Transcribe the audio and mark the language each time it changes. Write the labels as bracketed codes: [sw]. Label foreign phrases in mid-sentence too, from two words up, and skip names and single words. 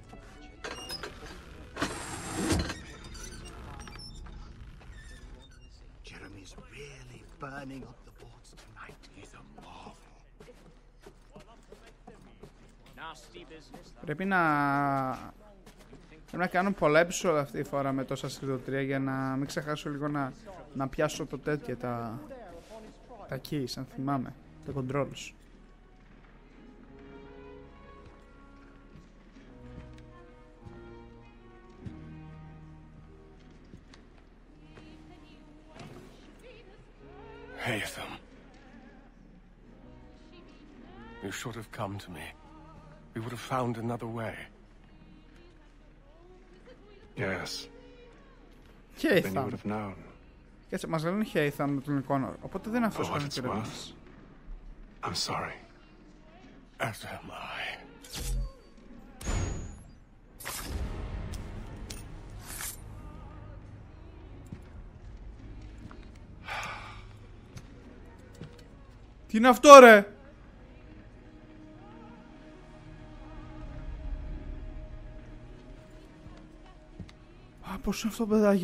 [el] Πρέπει να κάνω πολλά επεισόδια αυτή τη φορά με το Assassin's Creed 3 για να μην ξεχάσω λίγο να πιάσω το τέτοια, τα keys, αν θυμάμαι, τα controls. [en] Haytham. You should have come to me. We would have found another way. Yes. Then you would have known. [el] Κάτσε, μας λένε Haytham με τον εικόνα, οπότε δεν είναι αυτός ο χαρακτήρας. [en] I'm sorry. As am I. [el] Τι είναι αυτό, ρε? Α, πώς είναι αυτό, παιδάκι?